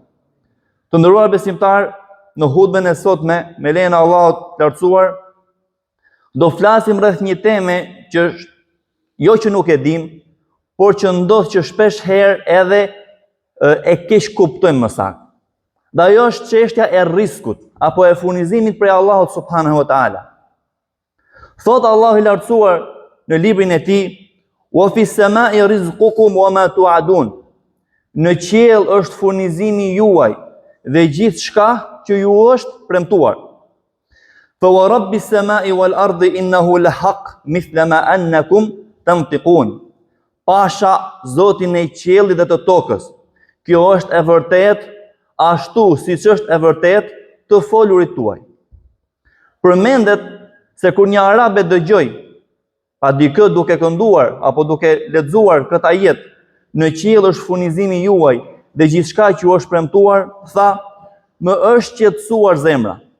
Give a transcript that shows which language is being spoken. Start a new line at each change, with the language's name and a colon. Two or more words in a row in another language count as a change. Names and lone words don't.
Albanian: Të nderuar besimtar, në hutbën e sotme, me lejen e Allahut të lartësuar, do flasim rreth një teme që jo që nuk e dim, por që ndodh që shpesh herë edhe e keq kuptojmë më saktë. Dhe ajo është çështja e riskut apo e furnizimit prej Allahut
Arabic: سبحانه وتعالى.
Albanian: Thot Allahu i lartësuar në librin e Tij:
Arabic: "وفي السماء رزقكم وما توعدون."
Albanian: Në qiell është furnizimi juaj dhe gjithçka që ju është premtuar.
Arabic: فورب السماء والأرض إنه لحق مثل ما أنكم تنطقون.
Albanian: Pasha Zotin e qiellit dhe të tokës. Kjo është e vërtet, ashtu siç është e vërtet të folurit tuaj. Përmendet se kur një arabe dëgjoj pa dikë duke kënduar apo duke lexuar këtë ajet, në qiell është furnizimi juaj dhe gjithçka që ju është premtuar, tha, më është qetësuar zemra.